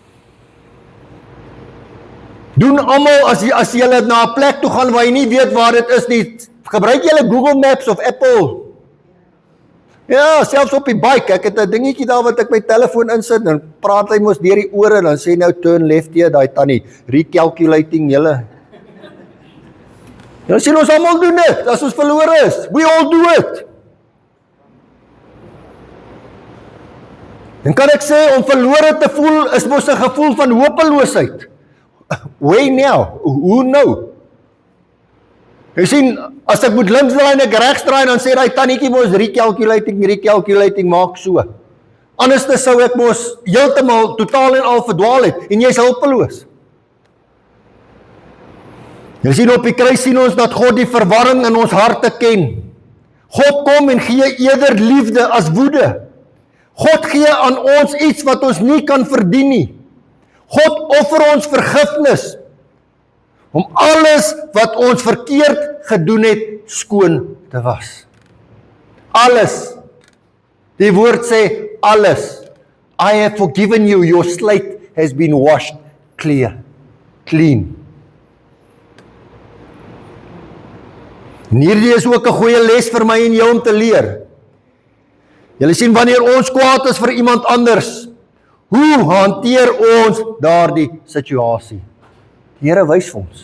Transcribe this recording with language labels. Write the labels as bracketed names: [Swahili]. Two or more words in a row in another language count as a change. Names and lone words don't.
[Afrikaans] Doen almal, as jy na 'n plek toe gaan waar jy nie weet waar dit is nie, gebruik julle Google Maps of Apple? Ja, selfs op die bike, ek het 'n dingetjie daar wat ek my telefoon insit, dan praat hy mos deur die ore, dan sê nou [English] turn left [Afrikaans] hier, daai tannie, recalculating julle. Ja, sien ons almal doen dit, as ons verlore is, [English] we all do it. [Afrikaans] Dan kan ek sê, om verlore te voel, is mos 'n gevoel van hopeloosheid. [English] Way now, who know? [Afrikaans] Jy sien, as ek moet links draai en ek regs draai, dan sê daai tannetjie mos recalculating, maak so. Anders sou ek mos heeltemal totaal en al verdwaal het, en jy's hulpeloos. Jy sien, op die kruis sien ons dat God die verwarring in ons harte ken. God kom en gee eerder liefde as woede. God gee aan ons iets wat ons nie kan verdien nie. God offer ons vergifnis, om alles wat ons verkeerd gedoen het, skoon te was. Alles. Die woord sê alles. [English] I have forgiven you, your slate has been washed clean. [Afrikaans] En hierdie is ook 'n goeie les vir my en jou om te leer. Julle sien, wanneer ons kwaad is vir iemand anders, hoe hanteer ons daardie situasie? Die Here wys vir ons.